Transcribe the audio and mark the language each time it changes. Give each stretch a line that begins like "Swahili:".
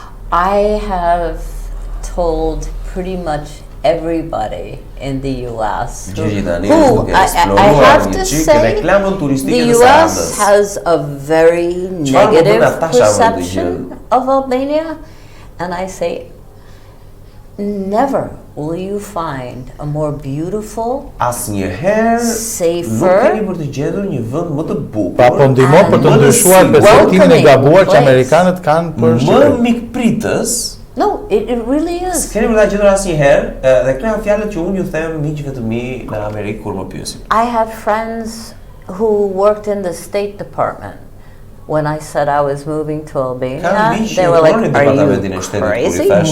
English: I have told pretty much everybody in the US who I have to say the US has a very negative perception of Albania, and I say never will you find a more beautiful, safer,
Albanian: po ndihmon për të ndryshuar perceptimin e gabuar që amerikanët kanë për mikpritës.
English: No, it really is.
Albanian: Keni vërtet gjetur asnjëherë, dhe këto janë fjalët që unë ju them miqve të mi në Amerikë kur më pyesin.
English: I had friends who worked in the State Department. When I said I was moving to Albania, they were like, "Are you crazy?"